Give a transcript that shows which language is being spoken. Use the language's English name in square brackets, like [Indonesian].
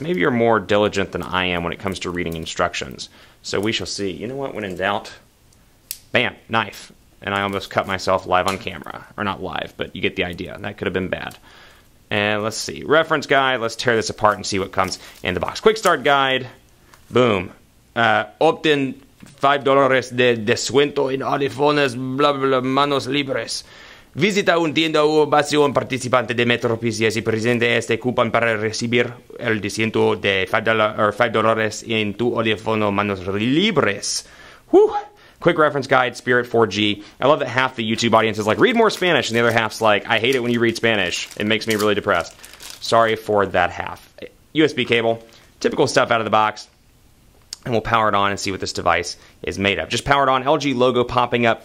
[English] Maybe you're more diligent than I am when it comes to reading instructions. So we shall see. You know what, when in doubt, bam, knife. And I almost cut myself live on camera. Or not live, but you get the idea. That could have been bad. And let's see. Reference guide. Let's tear this apart and see what comes in the box. Quick start guide. Boom. [Spanish] Obtén $5 de descuento en audífonos, bla bla manos libres. Visita un tienda o pasión participante de MetroPCS y presente este cupón para recibir el descuento de $5 en tu audífono manos libres. [English] Whew. Quick reference guide, Spirit 4G. I love that half the YouTube audience is like, read more Spanish, and the other half's like, I hate it when you read Spanish. It makes me really depressed. Sorry for that half. USB cable, typical stuff out of the box. And we'll power it on and see what this device is made of. Just powered on, LG logo popping up.